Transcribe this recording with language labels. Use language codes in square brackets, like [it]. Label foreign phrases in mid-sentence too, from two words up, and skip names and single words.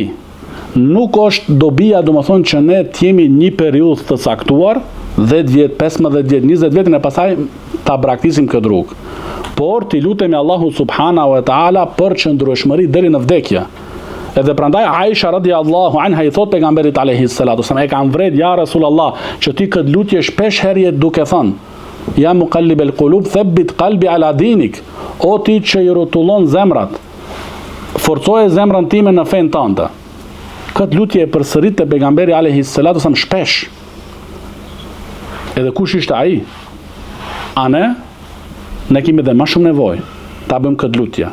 [sq] Nuk është dobia domethënë që ne të jemi një periudhë të caktuar, 10 vjet, 15 vjet, 20 vjet e pastaj ta braktisim këtë rrugë. Por ti lutemi Allahu [ar] سبحانه وتعالى [sq] për qëndrueshmëri deri në vdekje. Edhe prandaj Aisha [ar] رضي الله عنها [sq] i thot pejgamberit [ar] عليه الصلاة والسلام, [sq] e kam vret [ar] يا رسول الله, [sq] që ti këtë lutje shpesh herë duke thënë: [ar] يا مقلب القلوب ثبت قلبي على دينك. [sq] O ti që i rrotullon zemrat, forcoje zemrën time në fen tënde. Këtë lutje e përsërit te pejgamberi [ar] عليه الصلاة والسلام [sq] shpesh. Edhe kush ishte ai? A ne kemi dhe më shumë nevojë ta bëjmë këtë lutje.